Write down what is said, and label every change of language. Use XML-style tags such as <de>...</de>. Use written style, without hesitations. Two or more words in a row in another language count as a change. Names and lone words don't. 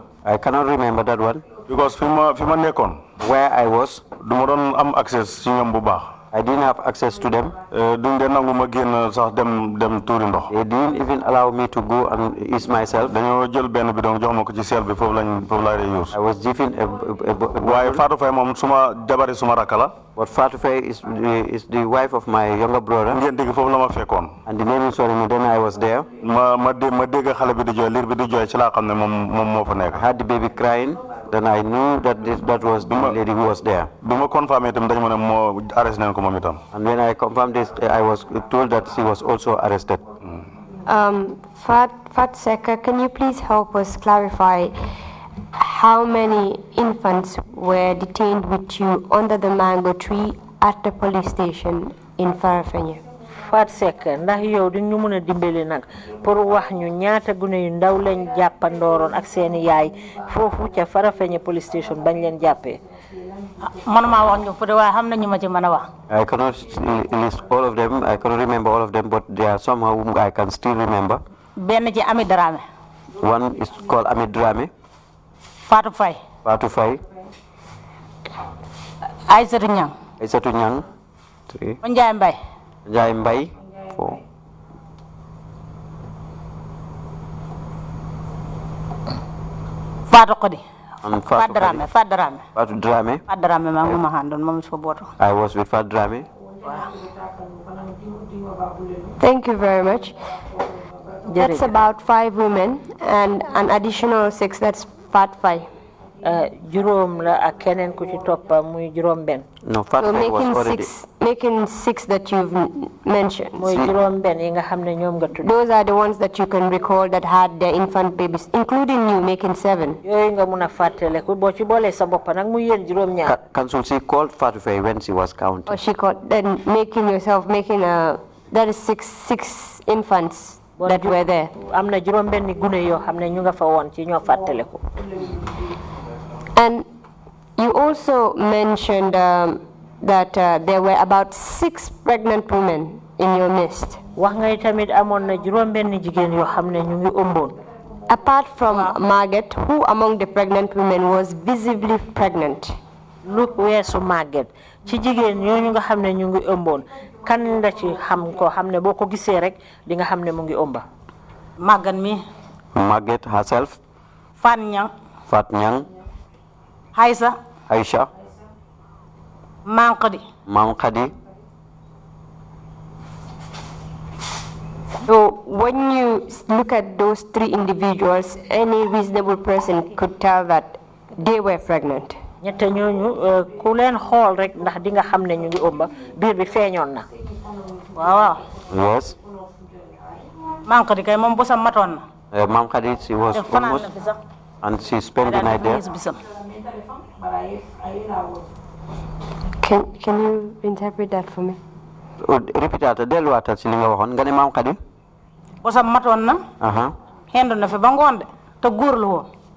<en>I cannot remember that one.</en> <wo>because fi ma nekkoon.</wo> <en>Where I was,</en> <wo>du ma doon am access ci ñoom bu baax.</wo> <en>I didn't have access to them.</en> <wo>duñ dee nangu ma génn sax dem tuuri ndox.</wo> <en>They didn't even allow me to go and ease myself.</en> <wo>dañoo jël benn bidon jox ma ko ci seel bi foofu laa dee use.</wo> <en>I was given a</en> <wo>waaye Fatou Faye moom jabari suma rakk la.</wo> <en>But Fatou Faye is the wife of my younger brother.</en> <wo>ngeen dégg foofu la ma fekkoon.</wo> <en>And the naming ceremony, then I was there.</en> <wo>ma dégg xale bi di jooy liir bi di jooy ci laa xam ne moom moo fa nekk.</wo> <en>I had the baby crying. Then I knew that that was the lady who was there.</en> <wo>bi ma confirmé itam dañu ma ne moo arrêté nañ ko moom itam.</wo> <en>And when I confirmed this, I was told that she was also arrested. Fat Seka, can you please help us clarify how many infants were detained with you under the mango tree at the police station in Farafenni?</en> <wo>Fat Seka, ndax yow di ñu mëna dimbali nak pour wax ñu ñaata gune yu ndaw lañ jappandoroon ak seen yaay fofu ca Farafenni</wo> <en>police station</en> <wo>bañ leen jappé. Manuma wax ñu pour way xam nañu ma ci mëna wax.</wo> <en>I cannot list all of them. I cannot remember all of them, but there are some whom I can still remember.</en> <wo>Ben ci Ami Dramé.</wo> <en>One is called Ami Dramé. Fatou Faye. Fatou Faye. Aïssatou Niang. Aïssatou Niang. 3. Ndiaye Mbaye. Ndiaye Mbaye. 4. Fatou Khodi. Fatou Dramé. Fatou Dramé. Fatou Dramé.</en> <wo>Fatou Dramé ma nguma handon mom so boto.</wo> <en>I was with Fatou Dramé. Thank you very much. That's about 5 women and an additional 6, that's Fat Faye.</en> <wo>Juróom la ak keneen ku ci topp muy juróom benn.</wo> <en>No, Fatou Faye was already. Making 6 that you've mentioned.</en> <wo>Muy juróom benn yi nga xam ne ñoom nga tudd.</wo> <en>Those are the ones that you can recall that had their infant babies, including you, making 7.</en> <wo>Yooyu nga mun a fàttale ku boo ci boolee sa bopp nag muy yéen juróom ñaar.</wo> <en>Council, she called Fatou Faye when she was counting. Or she called, then making that is 6 infants that were there.</en> <wo>Am na juróom benn gune yoo xam ne ñu nga fa woon ci ñoo fàttale ko.</wo> <en>And you also mentioned that there were about 6 pregnant women in your midst.</en> <wo>Wax nga tamit amoon na juróom benn jigéen yoo xam ne ñu ngi ëmboon.</wo> <en>Apart from Margaret, who among the pregnant women was visibly pregnant?</en> <wo>Lu weesu Margaret ci jigéen ñooñu nga xam ne ñu ngi ëmboon kan nga ci xam ko xam ne boo ko gisee rek di nga xam ne mu ngi ëmba. Magan mi.</wo> <en>Margaret herself. Fan Niang. Fat Niang. Aisha. Mam Khadi. So when you look at those 3 individuals, any reasonable person could tell that they were pregnant.</en> <wo>ñett ñooñu ku leen xool rek ndax di nga xam ne ñu ngi ëmba biir bi feeñoon na. Waaw.</wo> <en>Yes.</en> <wo>Mam Khadi kay moom bosam matoon na. Mam Khadi,</wo> <en>she was almost, and she spent the night there. Can you interpret that for me? Repeat that.</en> <wo>Delluwaatal ci li nga waxoon nga ne Mam Khadi. Bosam matoon na. Hendu na fi ba ngoon de te góor la woon.</wo>